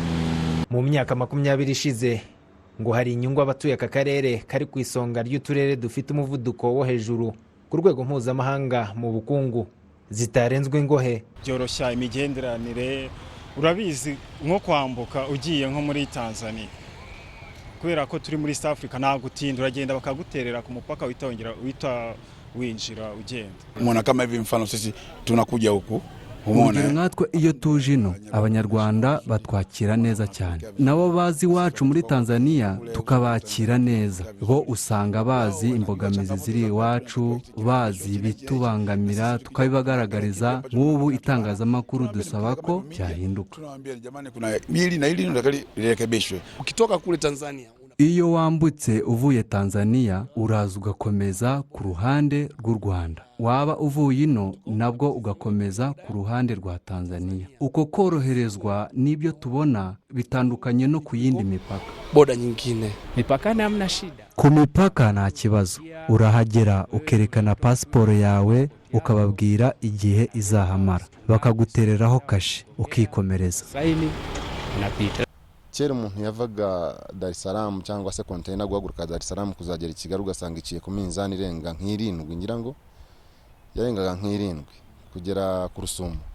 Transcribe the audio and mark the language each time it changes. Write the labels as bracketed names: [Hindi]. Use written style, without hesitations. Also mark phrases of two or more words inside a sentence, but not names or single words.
[Kinyarwanda] Mu myaka 20 ishize ngo hari inyungu abatuye aka karere kari ku isonga ry'uturere dufite umuvuduko wo hejuru ku rwego mpuzamahanga mu bukungu zitarenzwe ingohe. Byoroshya imigenderanire, urabizi nko kwambuka ugiye nko muri Tanzania, kubera ko turi muri East Africa ntabwo utinda, uragenda bakaguterera ku mupaka winjira ugenda. [Swahili] Umuntu kama hivi mfano sisi tunakuja huku [Kinyarwanda] Urugero natwe iyo tuje ino abanyarwanda batwakira neza cyane, nabo bazi iwacu muri Tanzania tukabakira neza. Bo usanga bazi imbogamizi ziri iwacu, bazi bitubangamira tukabibagaragariza. Nk'ubu itangazamakuru dusaba ko byahinduka. [Swahili] Tunawaambia jamani kuna hili na hili nataka lirekebishwe. Ukitoka kule Tanzania, [Kinyarwanda] iyo wambutse uvuye Tanzania uraza ugakomeza ku ruhande rw'u Rwanda, waba uvuye ino nabwo ugakomeza ku ruhande rwa Tanzania. Uko koroherezwa nibyo tubona bitandukanye no ku yindi mipaka. [Swahili] Boda nyingine Mipakani hamna shida. [Kinyarwanda] Ku mipaka nta kibazo, urahagera ukerekana pasiporo yawe ukababwira igihe izahamara, bakagutereraho kashe ukikomereza. [Swahili] Saini unapita. [Kinyarwanda] Kera umuntu yavaga Dar es Salaam cyangwa se container guhaguruka Dar es Salaam kuzagera Kigali ugasanga iciye ku minzani irenga nk'irindwi, ngira ngo yarengaga nk'irindwi kugera ku Rusumo.